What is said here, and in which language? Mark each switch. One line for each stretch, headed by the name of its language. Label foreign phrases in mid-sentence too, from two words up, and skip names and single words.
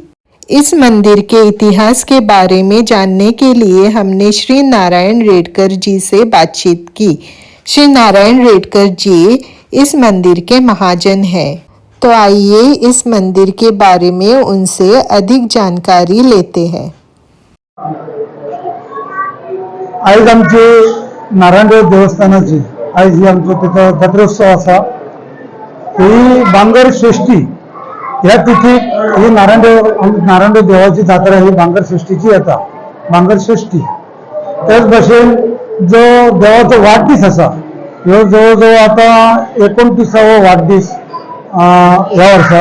Hindi: इस मंदिर के इतिहास के बारे में जानने के लिए हमने श्री नारायण रेडकर जी से बातचीत की। श्री नारायण रेडकर जी इस मंदिर के महाजन हैं। तो आइए इस मंदिर के बारे में उनसे अधिक जानकारी लेते हैं।
Konkani: आज आमचे नारायणदेव देवस्थानाची आज ही आमचो तिथं जात्रोत्सव असा। ही बांगर षष्ठी ह्या तिथीक ही नारायणदेव देवाची जात्रा ही बांगर षष्ठीची येता। बांगर षष्ठी त्याच भाशेन जो देवाचो वाडदीस असा, ह्यो जवळजवळ आता 29वा वाडदीस ह्या वर्सा।